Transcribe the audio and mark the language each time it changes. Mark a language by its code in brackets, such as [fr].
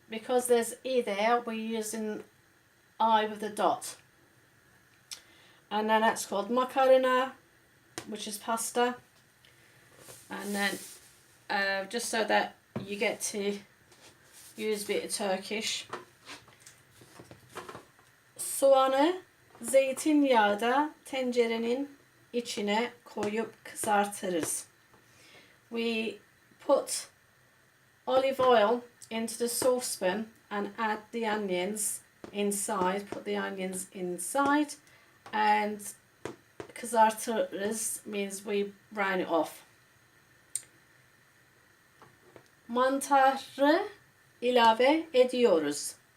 [en] Because there's E there, we're using I with a dot. And then that's called makarina, which is pasta. And then just so that you get to use a bit of Turkish. [tr] Soğanı zeytinyağda tencerenin içine koyup kızartırız. [en] We put olive oil into the saucepan and add the onions inside, put the onions inside, and kızartırız means we brown it off. [tr] Mantarı ilave ediyoruz.